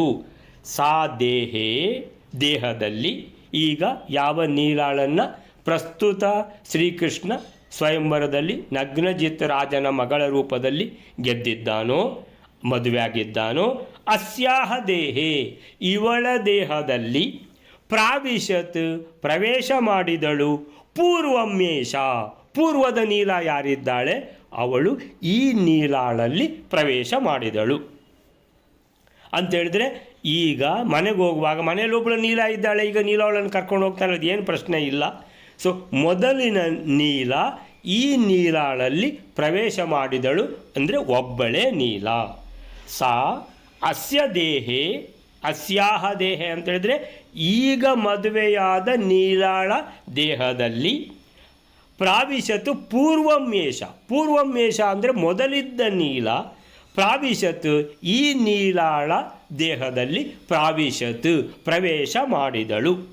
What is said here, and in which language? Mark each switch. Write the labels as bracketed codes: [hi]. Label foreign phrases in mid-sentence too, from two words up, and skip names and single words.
[kn] ಸಾ ದೇಹದಲ್ಲಿ ಈಗ ಯಾವ ನೀಲಾಳನ್ನು ಪ್ರಸ್ತುತ ಶ್ರೀಕೃಷ್ಣ ಸ್ವಯಂವರದಲ್ಲಿ ನಗ್ನಜಿತ್ ರಾಜನ ಮಗಳ ರೂಪದಲ್ಲಿ ಗೆದ್ದಿದ್ದಾನೋ, ಮದುವೆಯಾಗಿದ್ದಾನೋ, [sa] ಅಸ್ಯಾಹ ದೇಹೇ [kn] ಇವಳ ದೇಹದಲ್ಲಿ ಪ್ರಾವಿಶತ್ ಪ್ರವೇಶ ಮಾಡಿದಳು, ಪೂರ್ವಮ್ಯೇಷ ಪೂರ್ವದ ನೀಲ ಯಾರಿದ್ದಾಳೆ ಅವಳು ಈ ನೀಲಾಳಲ್ಲಿ ಪ್ರವೇಶ ಮಾಡಿದಳು ಅಂತೇಳಿದರೆ, ಈಗ ಮನೆಗೆ ಹೋಗುವಾಗ ಮನೇಲಿ ಒಬ್ಬಳು ನೀಲ ಇದ್ದಾಳೆ, ಈಗ ನೀಲ ಅವಳನ್ನು ಕರ್ಕೊಂಡು ಹೋಗ್ತಾಳೆ, ಅದು ಏನು ಪ್ರಶ್ನೆ ಇಲ್ಲ. ಸೊ ಮೊದಲಿನ ನೀಲ ಈ ನೀಲಾಳಲ್ಲಿ ಪ್ರವೇಶ ಮಾಡಿದಳು ಅಂದರೆ ಒಬ್ಬಳೇ ನೀಲ. [sa] ಸಾ ಅಸ್ಯ ದೇಹೇ, ಅಸ್ಯಾಹ ದೇಹೆ [kn] ಅಂತೇಳಿದರೆ ಈಗ ಮದುವೆಯಾದ ನೀಲಾಳ ದೇಹದಲ್ಲಿ [sa] ಪ್ರಾವಿಶತು ಪೂರ್ವಮ್ಯೇಷ [kn] ಅಂದರೆ ಮೊದಲಿದ್ದ ನೀಲ, ಪ್ರಾವಿಶತ್ ಈ ನೀಲಾಳ ದೇಹದಲ್ಲಿ ಪ್ರವೇಶ ಮಾಡಿದಳು.